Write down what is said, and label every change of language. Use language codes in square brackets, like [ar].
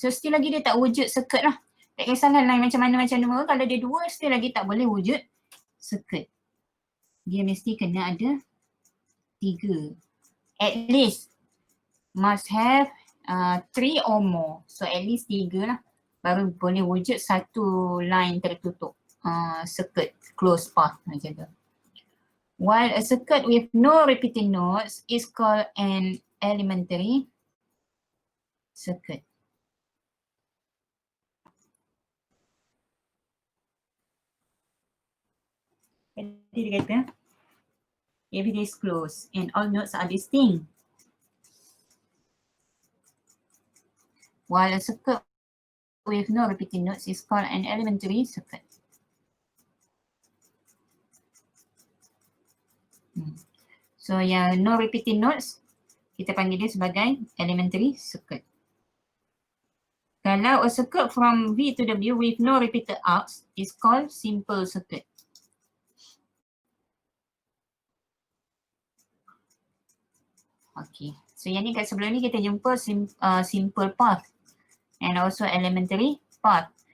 [ms] So still lagi dia tak wujud circuit lah. Tak kisahlah line macam mana kalau dia 2 still lagi tak boleh wujud circuit. Dia mesti kena ada 3. [en] At least must have 3 or more. So at least 3 lah. [ms] Baru boleh wujud satu line tertutup. [en] Circuit, closed path [ms] macam tu. [en] While a circuit with no repeating nodes is called an elementary circuit. [ms] Jadi dia kata, [en] if it is closed and all nodes are distinct, while a circuit with no repeating nodes is called an elementary circuit. [ms] So yang [en] no repeating nodes, [ms] kita panggil dia sebagai elementary circuit. [en] Kalau a circuit from V to W with no repeated arcs is called simple circuit. [ms] Okay, so yang ni kat sebelum ni kita jumpa simple path and also elementary path.